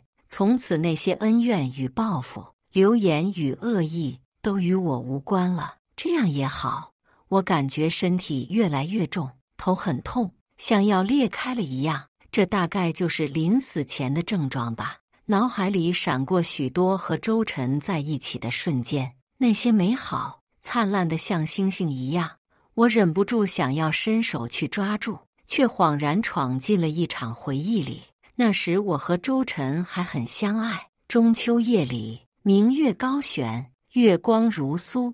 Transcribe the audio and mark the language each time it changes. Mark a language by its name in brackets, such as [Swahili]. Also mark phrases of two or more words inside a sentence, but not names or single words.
[Chinese] 從此那些恩怨與報復，流言與惡意都與我無關了。這樣也好，我感覺身體越來越重，頭很痛，像要裂開了一樣。這大概就是臨死前的症狀吧。腦海裡閃過許多和周晨在一起的瞬間，那些美好、燦爛的像星星一樣。我忍不住想要伸手去抓住，卻恍然闖進了一場回憶裡。那時我和周晨還很相愛。中秋夜裡，明月高懸，月光如酥。